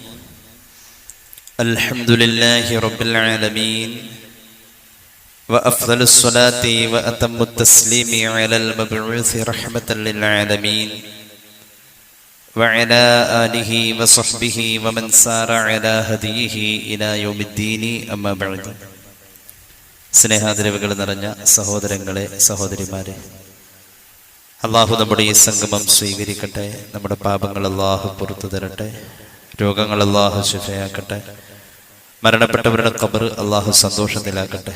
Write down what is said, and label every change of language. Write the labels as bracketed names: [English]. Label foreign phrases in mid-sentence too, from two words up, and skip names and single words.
[Arabic] الحمد لله رب العالمين، وأفضل الصلاة وأتم التسليم على المبعوث رحمة للعالمين وعلى آله وصحبه ومن سار على هديه إلى يوم الدين. أما بعد. [Malayalam] സ്നേഹാദരവുകൾ നിറഞ്ഞ സഹോദരങ്ങളെ, സഹോദരിമാരെ, അള്ളാഹു നമ്മുടെ ഈ സംഗമം സ്വീകരിക്കട്ടെ. നമ്മുടെ പാപങ്ങൾ അള്ളാഹു പുറത്തു തരട്ടെ. രോഗങ്ങൾ അള്ളാഹു ശിഫയാക്കട്ടെ. മരണപ്പെട്ടവരുടെ ഖബർ അള്ളാഹു സന്തോഷത്തിലാക്കട്ടെ.